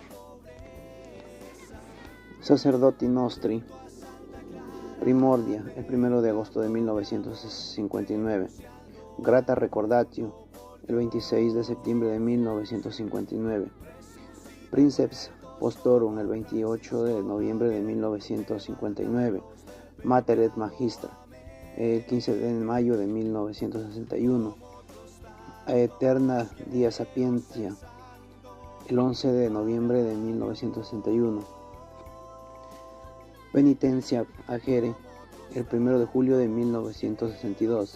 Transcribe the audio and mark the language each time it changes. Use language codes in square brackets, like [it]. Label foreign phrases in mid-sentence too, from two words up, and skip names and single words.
[es] Sacerdoti Nostri Primordia, el 1 de agosto de 1959. Grata Recordatio, el 26 de septiembre de 1959. Princeps Postorum, el 28 de noviembre de 1959. Mater et Magistra, el 15 de mayo de 1961. Aeterna Dia Sapientia, el 11 de noviembre de 1961. Penitencia Agere, el 1 de julio de 1962.